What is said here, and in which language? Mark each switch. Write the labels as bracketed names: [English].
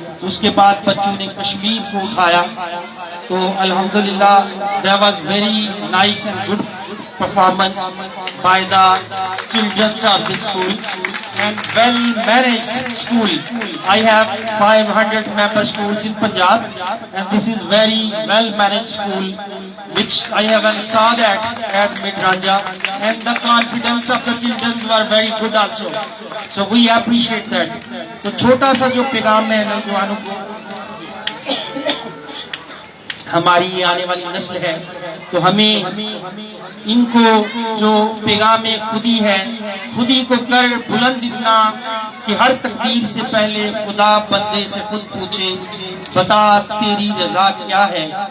[Urdu] اس کے بعد بچوں نے کشمیر کو اٹھایا. تو الحمدللہ [English] there was very nice and good performance by the children of this school and well managed school. I have 500 member schools in Punjab and this is very well managed school which I have saw that at Midraja and the confidence of the children were very good also. So we appreciate that. [Urdu] تو چھوٹا سا جو پیغام ہے نوجوانوں کو، ہماری آنے والی نسل ہے، تو ہمیں ان کو جو پیغام خودی ہے، خودی کو کر بلند اتنا کہ ہر تقدیر سے پہلے خدا بندے سے خود پوچھے بتا تیری رضا کیا ہے.